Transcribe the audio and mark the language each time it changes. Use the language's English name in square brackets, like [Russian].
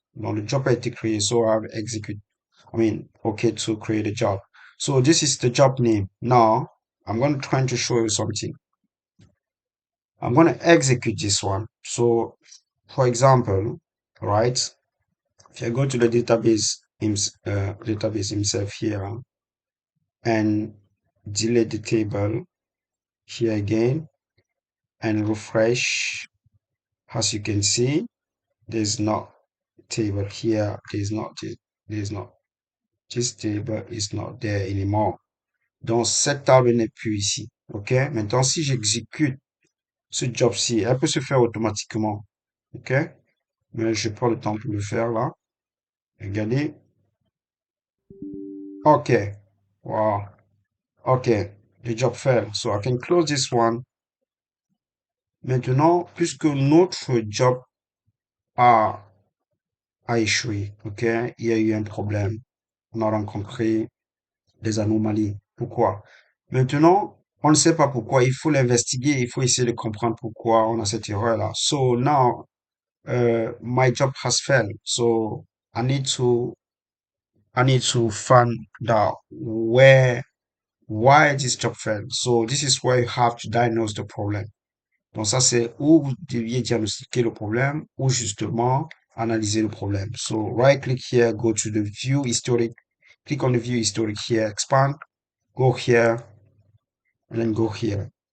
[French] Donc le job a été créé, [English] so I have execute. I mean, OK to create a job. So this is the job name. Now I'm going to try to show you something. I'm going to execute this one. So, for example, right, if I go to the database himself here and delete the table here again and refresh, as you can see, there's not table here. There's not, this table is not there anymore. [French] Donc, cette table n'est plus ici. OK? Maintenant, si j'exécute ce job-ci, elle peut se faire automatiquement. OK? Mais je prends le temps pour le faire là. Regardez. [English] Okay. Wow. Okay. The job failed. So I can close this one. [French] Maintenant, puisque notre job a, a échoué, ok, il y a eu un problème. On a rencontré des anomalies. Pourquoi? Maintenant, on ne sait pas pourquoi. Il faut l'investiguer. Il faut essayer de comprendre pourquoi on a cette erreur-là. [English] So now, my job has failed. So I need to I need to find out why this job failed. So this is where you have to diagnose the problem. [French] Donc ça, c'est où vous deviez diagnostiquer le problème ou justement analyser le problème. [English] So right click here, go to the view historic, click on the view historic here, expand, go here, and then go here.